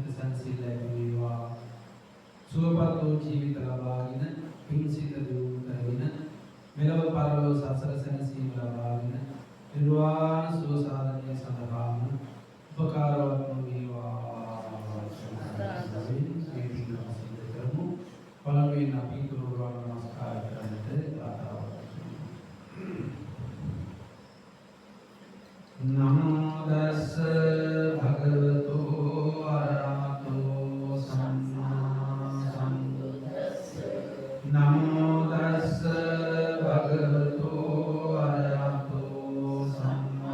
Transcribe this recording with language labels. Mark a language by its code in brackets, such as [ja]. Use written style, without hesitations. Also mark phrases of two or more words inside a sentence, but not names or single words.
[si] සංසිල් ලැබේවා සුවපත් වූ ජීවිත ලබාගෙන පිංසිත දියුණු කරගෙන මෙලොව පරලොව සසර සැනසීම ලබාගෙන නිර්වාණ සුව සාධනය සඳහාම උපකාරවත් වේවා පළමුවෙන් අපි ගුරුවරයාට නමස්කාර කරන්නට ආරාධනා කරමු. [pi] නමෝ තස්ස භගවතු අරහතෝ සම්මා සම්බුද්දස්ස නමෝ තස්ස භගවතු අරහතෝ සම්මා